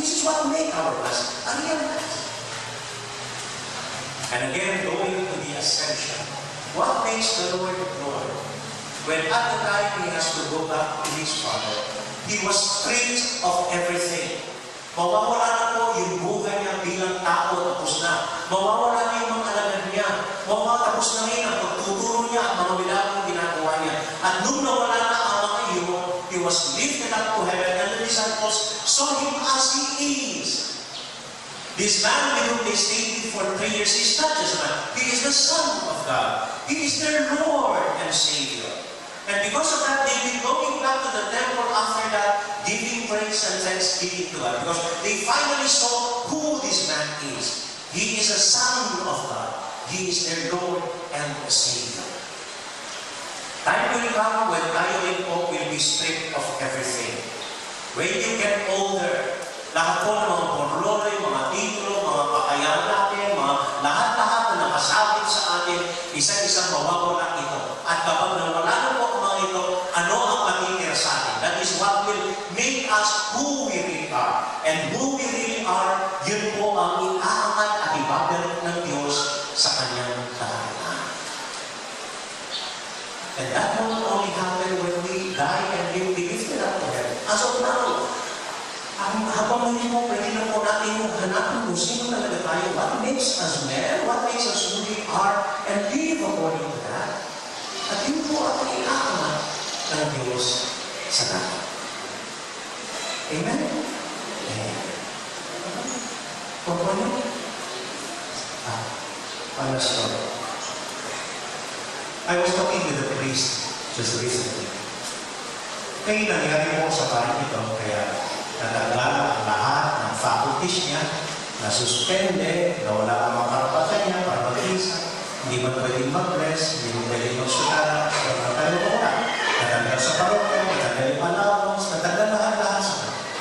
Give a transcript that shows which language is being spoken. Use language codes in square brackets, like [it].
[en] This is what makes our Mass a real Mass. And again, going to the ascension, what makes the Lord Lord? When at the time He has to go back to His Father, He was stripped of everything. [tl] Mawawala na po yung buhay niya bilang tao, tapos na. Mawawala na yung mga alagad niya. Tapos na rin ang pagtuturo niya at mga milagong ginagawa niya. At nung nawala na ang mga iyon, [en] He was lifted up to heaven and the disciples saw Him as He is. This man with whom they stayed for 3 years is not just a man. He is the Son of God. He is their Lord and Savior. And because of that, they've been going back to the temple after that, giving praise and thanksgiving to God. Because they finally saw who this man is. He is a Son of God. He is their Lord and Savior. Time will come when [tl] tayo rin po [en] will be stripped of everything. When you get older, [tl] lahat po ng mga porloloy, mga titulo, mga pakayaan natin, lahat-lahat na nakasabit sa atin, isa-isang mawawala ito. At kapag nawala na po ang mga ito, ano ang matitira sa atin? [en] That is what will make us who we really are. And who we really are, [tl] yun po ang iaangat at ibabalik ng Diyos sa Kanyang kaharian. [en] And that will only happen when we die and we be lifted up to heaven. As of now, [tl] habang hindi mo, pwede lang po natin hanapin kung sino talaga tayo. [en] What makes us men? What makes us who we are? And live according to that. [tl] At yun po ang iaangat ng Diyos sa natin. Amen? Amen. Kung ano? [en] Story. I was talking with a priest just recently. [tl] Kaya nangyari po sa bahay ito, kaya natanggal ang lahat ng faculties niya, nasuspende, nawala ang mga karapatan niya para mag-isa, hindi man pwedeng mag-bless, hindi man pwedeng mag-sutara, natanggal po na. Natanggal sa parokya, natanggal yung allowance, natanggal lahat-lahat sa kanya.